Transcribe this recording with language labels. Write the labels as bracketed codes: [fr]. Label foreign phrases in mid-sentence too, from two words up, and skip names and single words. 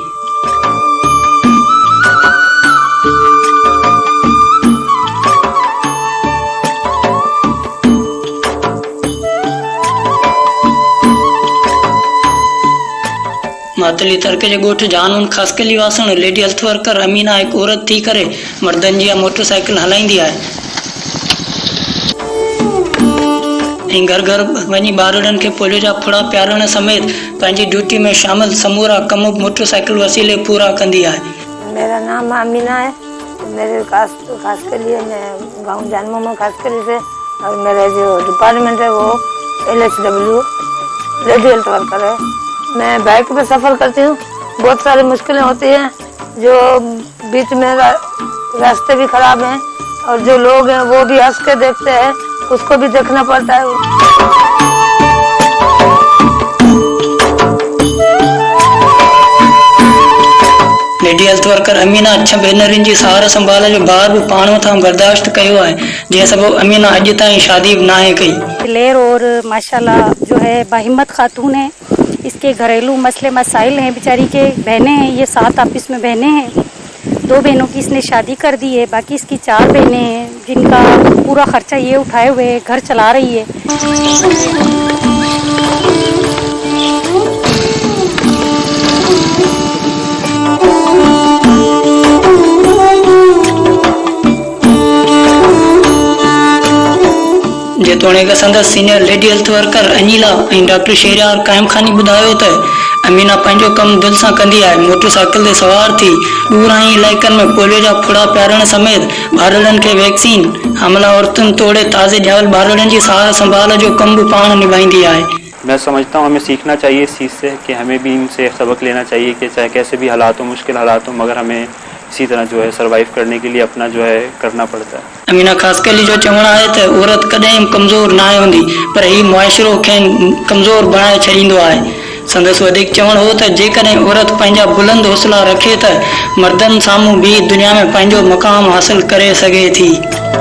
[sd] मातली तरके जे ॻोठ जानून ख़ासकेली वासण [en] lady health worker [sd] अमीना एक औरत थी करे मर्दनि जी मोटरसाइकिल हलाईंदी आहे ऐं घर घर वञी ॿारड़नि खे पोलियो जा फुड़ा पियारण समेत पंहिंजी ड्यूटी में शामिल समूरा कम मोटरसाइकिल वसीले पूरा कंदी आहे। [ur] میرا نام امینہ ہے. میرے خاصخیلی میں گاؤں جانمو میں خاصخیلی سے، اور میرا جو ڈیپارٹمنٹ ہے وہ LHW [en] lady health worker [ur] ہے. میں بائیک پہ سفر کرتی ہوں۔ بہت ساری مشکلیں ہوتی ہیں، جو بیچ میں راستے بھی خراب ہیں اور جو لوگ ہیں وہ بھی ہنس کے دیکھتے ہیں، اس کو بھی دیکھنا پڑتا ہے. [en] lady health worker [sd] अमीना 6 भेनरुनि जी सहार संभाल जो भार भी पाण मथां बर्दाश्त कयो आहे, जंहिं सबब अमीना अॼु ताईं शादी भी नाहे कई। [ur] دلیر اور ماشاءاللہ جو ہے باہمت خاتون ہے. اس کے گھریلو مسلے مسائل ہیں، بیچاری کے بہنیں ہیں، یہ 7 آپس میں بہنیں ہیں. 2 بہنوں کی اس نے شادی کر دی ہے، باقی اس کی 4 بہنیں ہیں جن کا پورا خرچہ یہ اٹھائے ہوئے گھر چلا رہی ہے. [sd] जेतोणीक संदसि [en] senior lady health worker [sd] अनीला ऐं डॉक्टर शेरियार कायम खानी ॿुधायो त अमीना पंहिंजो कमु दिलि सां कंदी आहे। मोटरसाइकिल ते सवार थी ॾूराहीं इलाइक़नि में पोलियो जा फुड़ा पियारण समेत ॿारड़नि खे वैक्सीन, हमला औरतुनि तोड़े ताज़े ॼावल ॿारड़नि जी सहार संभाल जो कमु भी पाण निभाईंदी आहे। [ur] میں سمجھتا ہوں ہمیں سیکھنا چاہیے اس چیز سے کہ ہمیں بھی ان سے سبق لینا چاہیے کہ چاہے کیسے بھی حالات ہو، مشکل حالات ہو، مگر ہمیں اسی طرح جو ہے سروائیو کرنے کے لیے اپنا جو ہے کرنا پڑتا ہے. [sd] अमीना ख़ासकेली जो चवण आहे त औरत कॾहिं कमज़ोर ना हूंदी, पर ही मुआशिरो खेनि कमज़ोर बणाए छॾींदो आहे। संदसि वधीक चवण हो त जेकॾहिं औरत पंहिंजा बुलंद हौसला रखे त मर्दनि साम्हूं भी दुनिया में पंहिंजो मक़ाम हासिल करे सघे थी।